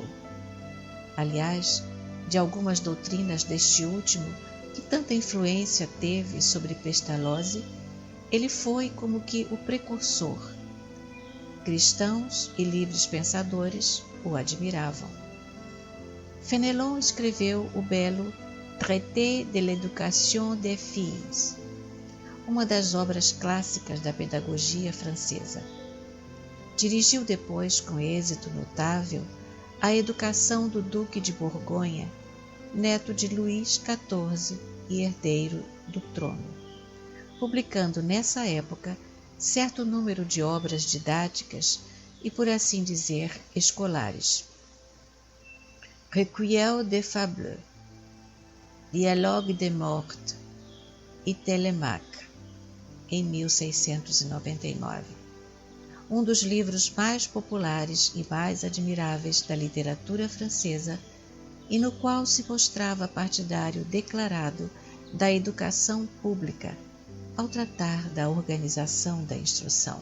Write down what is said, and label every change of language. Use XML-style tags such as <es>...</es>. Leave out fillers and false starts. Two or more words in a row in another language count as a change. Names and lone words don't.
<pt>Aliás, de algumas doutrinas deste último, que tanta influência teve sobre Pestalozzi, ele foi como que o precursor. Cristãos e livres pensadores o admiravam. Fénelon escreveu o belo Traité de l'éducation des filles, uma das obras clássicas da pedagogia francesa. Dirigiu depois, com êxito notável, a educação do Duque de Borgonha, neto de Luís XIV e herdeiro do trono, publicando nessa época certo número de obras didáticas e, por assim dizer, escolares. Recueil des Fables, Dialogue des Mortes e Télémaque, em 1699. Um dos livros mais populares e mais admiráveis da literatura francesa e no qual se mostrava partidário declarado da educação pública ao tratar da organização da instrução.</pt>